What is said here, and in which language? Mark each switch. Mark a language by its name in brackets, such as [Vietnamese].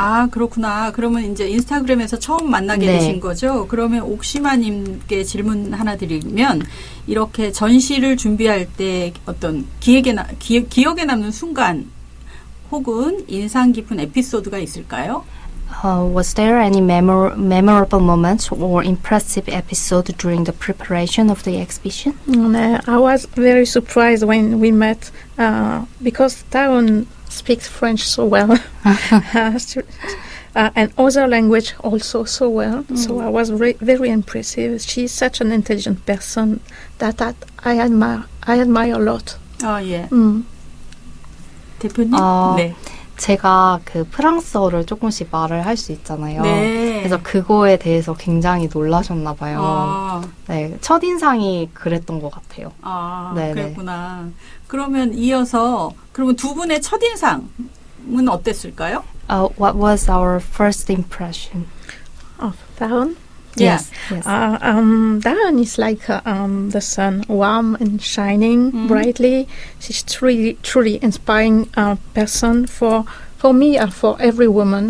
[Korean] 아, 그렇구나. 그러면 이제 인스타그램에서 처음 만나게 네. 되신 거죠? 그러면 옥시마님께 질문 하나 드리면 이렇게 전시를 준비할 때 어떤 기억에 남는 순간 혹은 인상 깊은 에피소드가 있을까요? [English] Was there any memorable moments or impressive episode during the preparation of the exhibition? I was very surprised when we met because Taon speaks French so well and other language also so well. So I was very impressive. She's such an intelligent person that I admire a lot. [Korean] 아, 예. 대표님? 네. 제가 그 프랑스어를 조금씩 말을 할 수 있잖아요. 네. 그래서 그거에 대해서 굉장히 놀라셨나 봐요. 네, 첫인상이 그랬던 것 같아요. 아, 네네. 그랬구나. 그러면 이어서 그러면 두 분의 첫인상은 어땠을까요? [English] What was our first impression? Of Darren? Yes. Darren is like the sun, warm and shining brightly. She's truly inspiring person for me or for every woman.